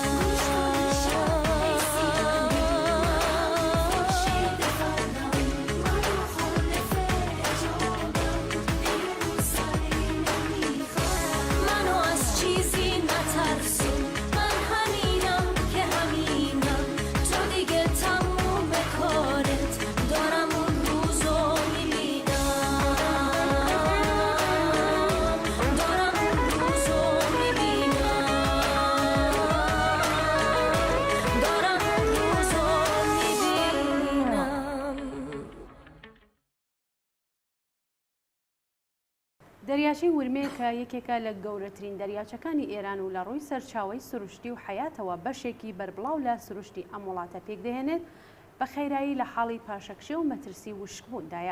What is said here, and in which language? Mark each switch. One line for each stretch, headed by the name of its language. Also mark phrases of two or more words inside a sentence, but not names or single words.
Persian: منو از چیزی نترسون من همینم که همینم تو دیگه تموم کارت دارم اون روزو میبینم دارم اون روزو میبینم دارم اون روزو میبینم
Central Kurdish: دەریاچەی ورمێ کە یەکێکە لە گەورەترین دەریاچەکانی ئێران و لە ڕووی سەرچاوەی سروشتی و حیاتەوە بەشێکی بەربڵاو لە سروشتی ئەم وڵاتە پێک دەهێنێت بە خێرایی لە حاڵی پاشەکشە و مەترسی وشکبووندایە.